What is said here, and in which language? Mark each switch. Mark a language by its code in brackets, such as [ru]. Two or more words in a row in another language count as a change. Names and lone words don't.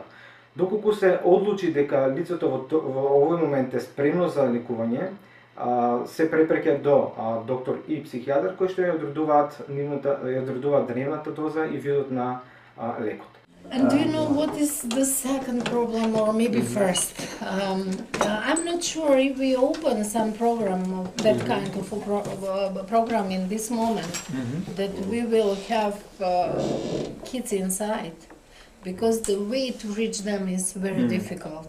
[mk] Доколку се одлучи дека лицето во овој момент е спремно за лекување, се препреќа до доктор и психијатар кои што ја одредуваат дневната доза и видот на лекот. [en] And do you know what is the second problem, or maybe first? I'm not sure if we open some program of that kind of a program in this moment, that we will have kids inside, because the way to reach them is very difficult.